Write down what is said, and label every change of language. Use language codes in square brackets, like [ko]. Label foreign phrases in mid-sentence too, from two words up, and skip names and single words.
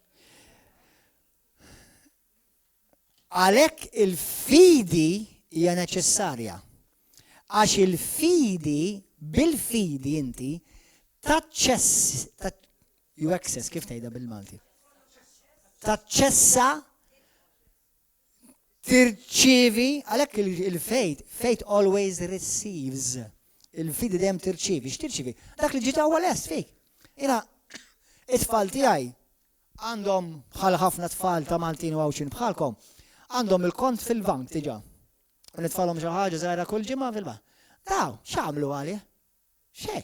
[mt] Għalhekk il-fidi hija neċessarja. Għax il-fidi, bil-fidi inti, [en] you access, [mt] kif tgħidha bil-Malti? Taċċessa, tirċievi, għalhekk il- [en] faith always receives. [mt] Il-fidi dejjem tirċievi, x'tirċievi? Dak li ġiet ewwel lest fik. Jiena it-tfal tiegħi għandhom bħal ħafna tfal ta' Maltin u għawxin bħalkom, għandhom il-kont fil-bank diġà. U nitfalhom xi ħaġa żgħira kull ġimgħa fil-bank. Daw, x'għamlu għalih? Xejn.